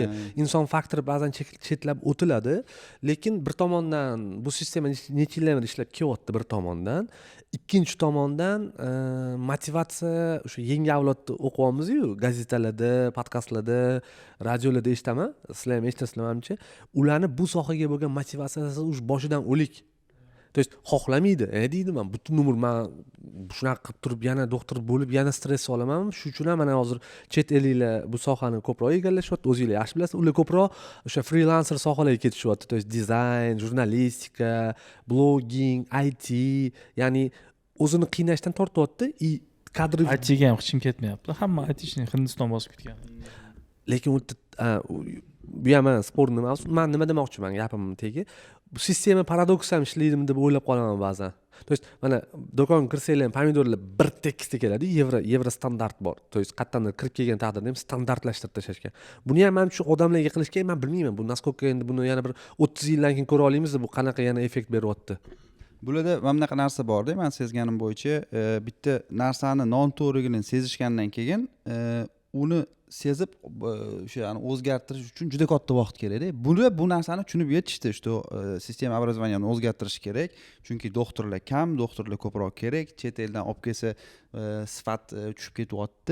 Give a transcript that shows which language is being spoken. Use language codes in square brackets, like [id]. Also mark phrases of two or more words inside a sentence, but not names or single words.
[uz] Inson faktori ba'zan chetlab o'tiladi, lekin bir tomondan bu sistema necha yillar ishlab kelyapti bir tomondan, ikkinchi tomondan motivatsiya o'sha yangi avlodni o'qiyapmiz-yu, gazetalarda, podkastlarda, radiolarda eshitaman, sizlar ham eshitasizlar menimcha, ularni bu sohaga bo'lgan motivatsiyasi o'sha boshidan o'lik. [ru] То то есть [uz] xohlamaydi deydi man butun umr man shunaqa qilib turib yana doktor bo'lib yana stress olaman shuning uchun ham mana hozir chet elliklar bu sohani ko'proq egallashyapti o'zinglar yaxshi bilasizlar ular ko'proq o'sha frilanser sohalarga ketishyapti [ru] то есть [uz] dizayn jurnalistika blogging IT ya'ni o'zini qiynashdan tortyapti и kadr ITga ham hech kim ketmayapti hamma ITshni Hindiston bosib ketgan lekin bu ham sportni mavzu man nima demoqchiman gapim tegi bu sistema paradoks ham ishlaydimi deb o'ylab qolaman ba'zan [ru] то есть [uz] mana do'konga kirsanglar ham pomidorlar bir tekisda keladi yevro standart bor [ru] то есть [uz] qayerdandir kirib kelgan taqdirda ham standartlashtirib tashlashgan buni ham man shu odamlarga qilishga man bilmayman bu naskолько endi buni yana bir 30 yildan keyin ko'ra olamiz bu qanaqa yana effekt beryapti bularda mana bunaqa narsa borda man sezganim bo'yicha bitta narsani noto'g'riligini sezishgandan keyin uni sezib o'sha o'zgartirish uchun juda katta vaqt kerakda bular bu narsani tushunib yetishdi [ru] что sistema образованияni [uz] o'zgartirish kerak chunki doktorlar kam doktorlar ko'proq kerak chet eldan olib kelsa sifat tushib ketyapti